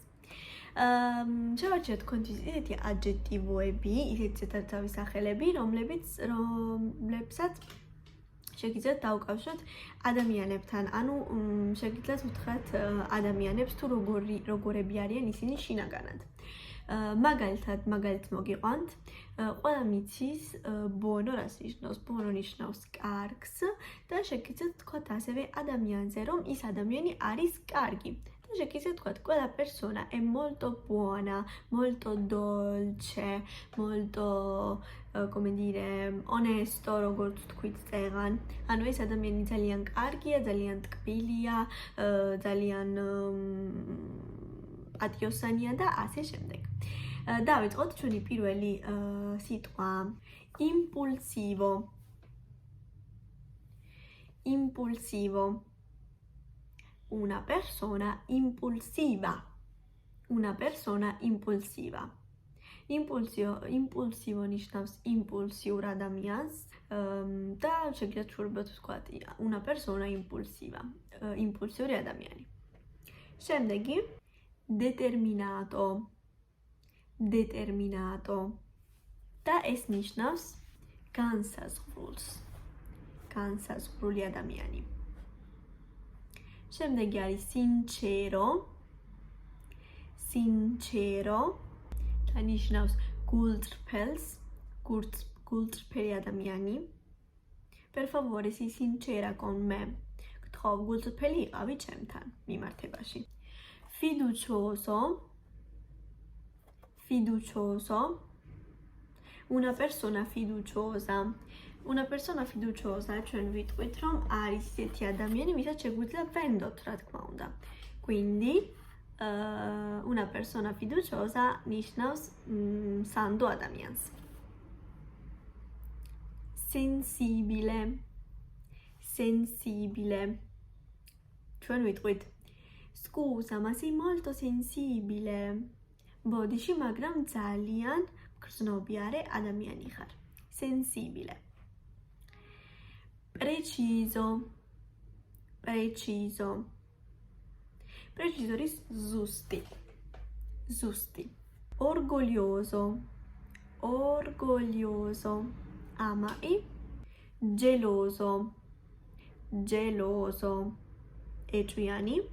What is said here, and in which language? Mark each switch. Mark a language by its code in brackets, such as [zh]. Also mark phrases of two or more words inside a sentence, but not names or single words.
[ka] შევარჩიოთ თქვენთვის ისეთი aggettivoები, ისეთი ზეცართავი სახელები, რომლებსაც შეგიძლიათ დაუკავშიროთ ადამიანებთან, ანუ შეგიძლიათ უთხრათ ადამიანებს თუ როგორები არიან ისინი შინაგანად. მაგალითს მოგიყვანთ. ყველა მიცის ბონო რას ნიშნავს? ბონო ნიშნავს კარგს და შეგიძლიათ თქვათ ასევე ადამიანზე, რომ ის ადამიანი არის კარგი. და შეგიძლიათ თქვათ [it] quella persona è molto buona, molto dolce, molto come dire onesto, [ka] როგორც თქვით წეგან. ანუ ეს ადამიანი ძალიან კარგია, ძალიან ტკბილია, ძალიან პატიოსანია და ასე შემდეგ. დავიწყოთ ჩვენი პირველი სიტყვა. [it] Impulsivo. Impulsivo. Una persona impulsiva. Una persona impulsiva. Impulsivo [ka] ნიშნავს impulsiურ ადამიანს და შეგიძლიათ შურბოთ ვთქვათ [it] una persona impulsiva. [ka] Impulsiური ადამიანი. შემდეგი determinato. [it] Determinato. [ka] და ეს ნიშნავს განსაზღვრულს. განსაზღვრული ადამიანი. შემდეგი არის sincero. sincero დანიშნავს გულწრფელს, გულწრფელი ადამიანი. [it] Per favore, sii sincera con me. [ka] გთხოვ, გულწრფელი იყავი ჩემთან მიმართებაში. [it] Fiducioso. Una persona fiduciosa. Una persona fiduciosa, [ka] ჩვენ ვიტყვით, რომ არის ისეთი ადამიანი, ვისაც შეგვიძლია ვენდოთ, რა თქმა უნდა. [it] Quindi, una persona fiduciosa [ka] ნიშნავს სანდო ადამიანს. [it] Sensibile. [ka] ჩვენ ვიტყვით, [it] scusa, ma sei molto sensibile. [ka] ბოდიში, მაგრამ ძალიან გრძნობიარე ადამიანი ხარ. [it] Sensibile. Preciso [ka] არის ზუსტი. [it] Orgoglioso. ამაყი. Geloso. ეჭვიანი.